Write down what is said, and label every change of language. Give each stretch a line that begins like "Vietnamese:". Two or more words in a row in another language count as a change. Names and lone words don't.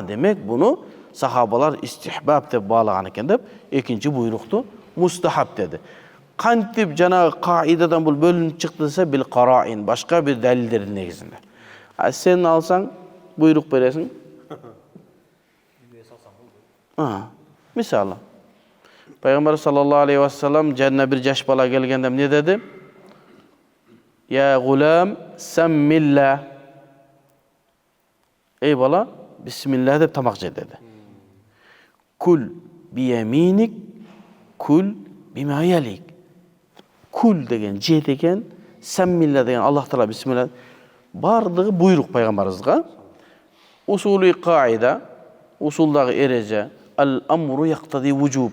Kyrgyz: Демек буну сахабалар истихбаб деп баалаган экен деп, экинчи буйрукту мустахаб деди. Кантип жанагы каидадан бул бөлүнүп чыкты десе,
Arabic: بالقرائن,
Kyrgyz: башка бир далилдердин негизинде. Сен алсаң, буйрук бересиң. Мисалы, Пайгамбар
Arabic: صلى الله عليه وسلم
Kyrgyz: жанына бир жаш бала келгенде эмне деди?
Arabic: يا غلام سمّ الله.
Kyrgyz: Ey bala, bismillah деп тамак же деди.
Arabic: كل بيمينك، كل بما يليك.
Kyrgyz: Кул деген же деген, саммилла деген Аллах таала бисмилlah. Бардыгы буйрук пайгамбарыбызга. Усулий каида, усулдагы эреже,
Arabic: الأمر يقتضي الوجوب.